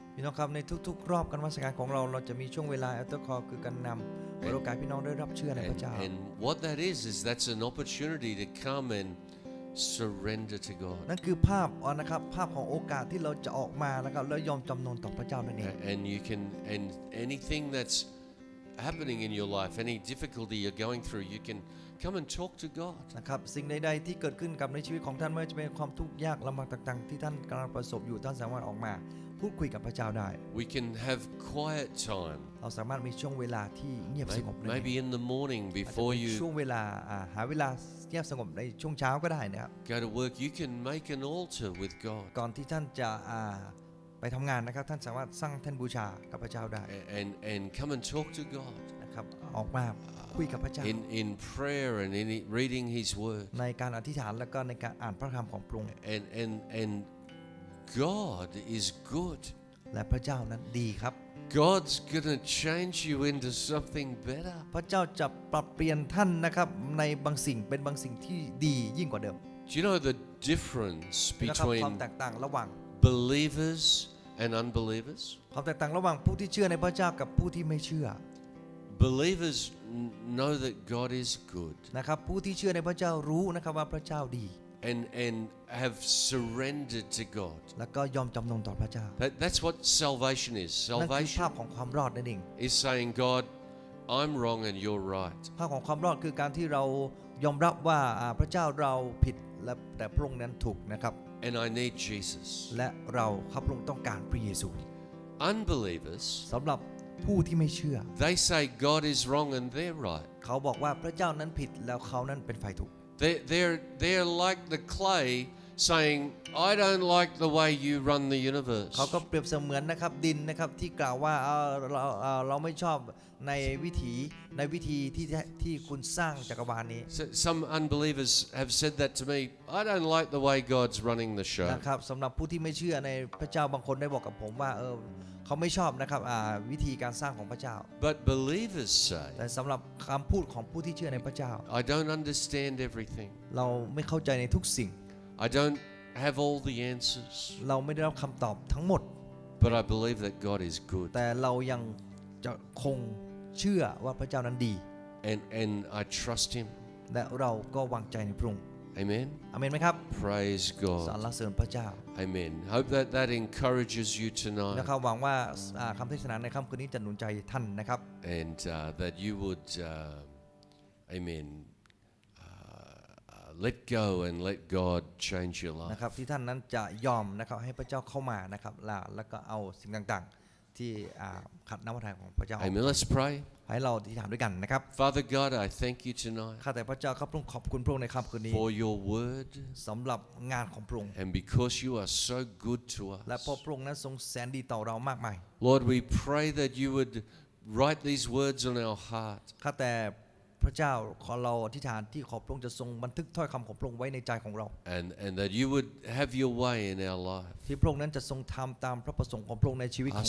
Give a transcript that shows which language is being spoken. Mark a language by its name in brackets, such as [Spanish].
[Thai] พี่น้องครับในทุกๆ รอบการนมัสการของเราจะมีช่วงเวลาอัลเตอร์คอคือการนำเปิดโอกาสพี่น้องได้รับเชื่อในพระเจ้า [English] And what that is that's an opportunity to come and surrender to God. [Thai] นั่นคือภาพนะครับภาพของโอกาสที่เราจะออกมานะครับแล้วยอมจำนนต่อพระเจ้านั่นเอง [English] And you can, and anything that's happening in your life, any difficulty you're going through, you can come and talk to God. [Thai] นะครับสิ่งใดๆที่เกิดขึ้นกับในชีวิตของท่านไม่ว่าจะเป็นความทุกข์ยากลำบากต่างๆที่ท่านกำลังประสบอยู่ท่านสามารถออกมาพูดคุยกับพระเจ้าได้ [English] We can have quiet time. [Thai] เราสามารถมีช่วงเวลาที่เงียบสงบได้ [English] Maybe in the morning [Thai] อาจจะ [English] before [Thai] เป็นช่ว [English] you [Thai] งเวลาหาเวลาเงียบสงบในช่วงเช้าก็ได้นะครับ [English] go to work, you can make an altar with God [Thai] ก่อนที่ท่านจะไปทำงานนะครับท่านสามารถสร้างแท่นบูชากับพระเจ้าได้ [English] and come and talk to God [Thai] นะครับออกมาคุยกับพระเจ้า [English] in prayer and in reading His Word. [Thai] ในการอธิษฐานแล้วก็ในการอ่านพระธรรมของพระองค์ [English] And God is good. [Thai] และพระเจ้านั้นดีครับ [English] God's gonna change you into something better. [Thai] พระเจ้าจะปรับเปลี่ยนท่านนะครับในบางสิ่งเป็นบางสิ่งที่ดียิ่งกว่าเดิม [English] Do you know the difference [Thai] นะครับความ [English] between [Thai] แตกต่างระหว่าง [English] believers and unbelievers? [Thai] ความแตกต่างระหว่างผู้ที่เชื่อในพระเจ้ากับผู้ที่ไม่เชื่อ [English] Believers know that God is good [Thai] นะครับผู้ที่เชื่อในพระเจ้ารู้นะครับว่าพระเจ้าดี [English] and have surrendered to God. [Thai] แล้วก็ยอมจำนนต่อพระเจ้า [English] That's what salvation is. [Thai] นั่นคือภา [English] Salvation [Thai] พของความรอดนั่นเอง [English] is saying, God, I'm wrong and you're right. [Thai] ภาพของความรอดคือการที่เรายอมรับว่าพระเจ้าเราผิดและแต่พระองค์นั้นถูกนะครับ [English] And I need Jesus. [Thai] และเราข้าพระองค์ต้องการพระเยซู [English] Unbelievers, [Thai] สำหรับผู้ที่ไม่เชื่อ [English] they say God is wrong and they're right. [Thai] เขาบอกว่าพระเจ้านั้นผิดแล้วเขานั้นเป็นฝ่ายถูก [English] They're like the clay saying, I don't like the way you run the universe. [Thai] เขาก็เปรียบเสมือนนะครับดินนะครับที่กล่าวว่าเราไม่ชอบในวิธีที่คุณสร้างจักรวาลนี้ [English] Some unbelievers have said that to me. I don't like the way God's running the show. [Thai] นะครับสำหรับผู้ที่ไม่เชื่อในพระเจ้าบางคนได้บอกกับผมว่าเขาไม่ชอบนะครับวิธีการสร้างของพระเจ้า [English] But believers say, [Thai] แต่สำหรับคำพูดของผู้ที่เชื่อในพระเจ้า [English] I don't understand everything. [Thai] เราไม่เข้าใจในทุกสิ่ง [English] I don't have all the answers. [Thai] เราไม่ได้รับคำตอบทั้งหมด [English] But I believe that God is good. [Thai] แต่เรายังจะคงเชื่อว่าพระเจ้านั้นดี [English] And I trust Him. [Thai] และเราก็วางใจในพระองค์ [English] Amen. [Thai] อาเมนไหมครับ [English] Praise [Thai] สร [English] God. [Thai] รเสริญพระเจ้า [English] Amen. Hope that encourages you [Thai] นะ [English] tonight. [Thai] ครับหวังว่าคำเทศนาในค่ำคืนนี้จะหนุนใจท่านนะครับ [English] And that you would, amen, let go and let God change your [Thai] นะ [English] life. [Thai] ครับที่ท่านนั้นจะยอมนะครับให้พระเจ้าเข้ามานะครับแล้วก็เอาสิ่งต่างๆที่ขัดน้ำพระทัยของพระเจ้าออก [English] Amen. Let's pray. [Thai] ให้เราอธิษฐานด้วยกันนะครับ [English] Father God, I thank you tonight [Thai] ข้าแต่พระเจ้าครับพระองค์ขอบคุณพระองค์ในค่ำคืนนี้ [English] for your word [Thai] สำหรับงานของพระองค์ [English] and because you are so good to [Thai] และ [English] us. [Thai] เพราะพระองค์นั้นทรงแสนดีต่อเรามากมาย [English] Lord, we pray that you would write these words on our heart [Thai] ข้าแต่พระเจ้าขอเราอธิษฐานที่ขอพระองค์จะทรงบันทึกถ้อยคำของพระองค์ไว้ในใจของเรา [English] and that you would have your way in our life. [Thai] ที่พระองค์นั้นจะทรงทำตามพระประสงค์ของพระองค์ในชีวิตของ